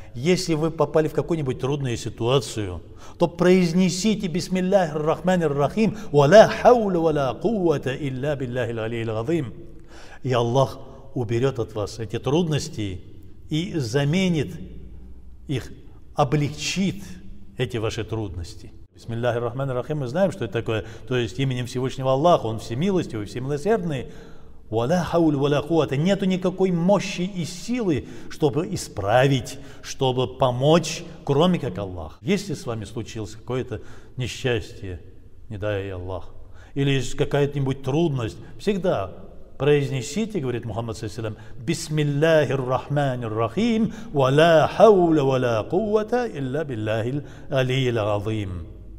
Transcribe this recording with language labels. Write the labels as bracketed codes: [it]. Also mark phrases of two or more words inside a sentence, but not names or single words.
[ru] Если вы попали в какую-нибудь трудную ситуацию, то произнесите [ar] بسم الله الرحمن الرحيم لا حول ولا قوة إلا بالله العلي العظيم». [ru] И Аллах уберет от вас эти трудности и заменит их, облегчит эти ваши трудности. [ar] بسم الله الرحمن الرحيم, [ru] мы знаем, что это такое, то есть именем Всевышнего Аллаха, Он всемилостивый, всемилосердный. [ar] ولا حول ولا قوة, [ru] нету никакой мощи и силы, чтобы исправить, чтобы помочь, кроме как Аллах. Если с вами случилось какое-то несчастье, не дай Аллах, или какая-нибудь трудность, всегда произнесите, говорит Мухаммад [ar] صلى الله عليه وسلم بسم الله الرحمن الرحيم ولا حول ولا قوة إلا بالله العلي العظيم.